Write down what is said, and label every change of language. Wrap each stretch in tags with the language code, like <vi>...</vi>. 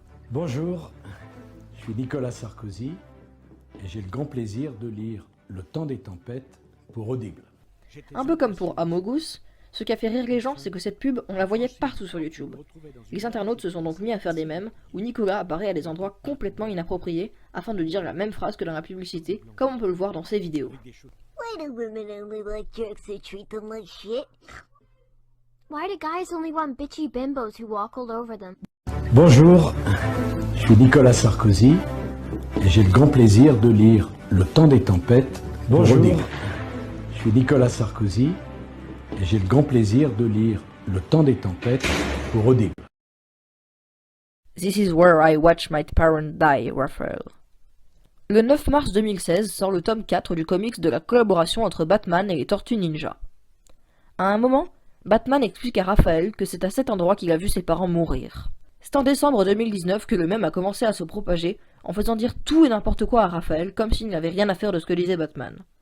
<fr>Bonjour, je suis Nicolas Sarkozy et j'ai le grand plaisir de lire Le temps des tempêtes pour Audible. Un peu comme pour Amogus, ce qui a fait rire les gens, c'est que cette pub, on la voyait partout sur YouTube. Les internautes se sont donc mis à faire des mèmes où Nicolas apparaît à des endroits complètement inappropriés afin de dire la même phrase que dans la publicité, comme on peut le voir dans ses vidéos.</fr> <en>Why do women only like jerks who treat them like shit? Why do guys only want bitchy bimbos who walk all over them?</en> <fr>Bonjour, je suis Nicolas Sarkozy et j'ai le grand plaisir de lire Le temps des tempêtes pour Audible. Je suis Nicolas Sarkozy et j'ai le grand plaisir de lire Le temps des tempêtes pour Audible.</fr> <en>This is where I watch my parents die, Raphael.</en> <fr>Le 9 mars 2016 sort le tome 4 du comics de la collaboration entre Batman et les Tortues Ninja. À un moment, Batman explique à Raphaël que c'est à cet endroit qu'il a vu ses parents mourir. C'est en décembre 2019 que le mème a commencé à se propager en faisant dire tout et n'importe quoi à Raphaël comme s'il n'avait rien à faire de ce que disait Batman.</fr>